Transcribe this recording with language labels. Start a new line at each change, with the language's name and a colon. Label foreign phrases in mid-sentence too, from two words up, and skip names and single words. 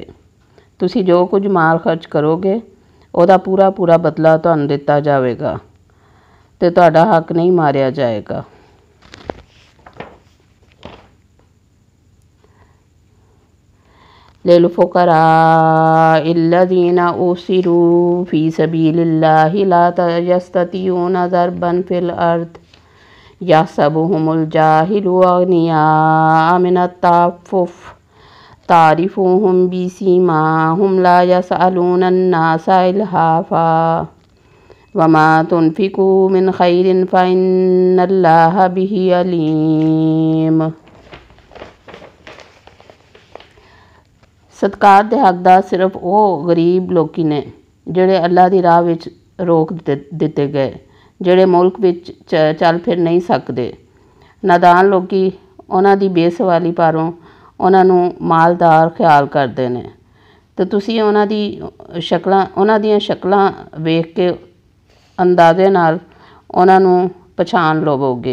Punjabi: تسی جو کچھ مال خرچ کرو گے اوہدا پورا پورا بدلہ تہانوں دتا جائے گا تے تہاڈا حق نہیں ماریا جائے گا.
Arabic: للفقراء الذين أحصروا في سبيل الله لا يستطيعون ضربا في الأرض يحسبهم الجاهل أغنياء من التعفف تعرفهم بسيماهم لا يسألون الناس إلحافا وما تنفقوا من خير فإن الله به عليم.
Punjabi: صدقات دے حقدار صرف او غریب لوکی نیں جیہڑے اللہ دی راہ وچ روک دتے گئے، جیہڑے ملک وچ چل پھر نہیں سکدے. نادان لوکی اوہناں دی بے سوالی پاروں اوہناں نوں مالدار خیال کردے نیں تے تسی اوہناں دیاں شکلاں ویکھ کے اندازے نال اوہناں نوں پچھان لوو گے.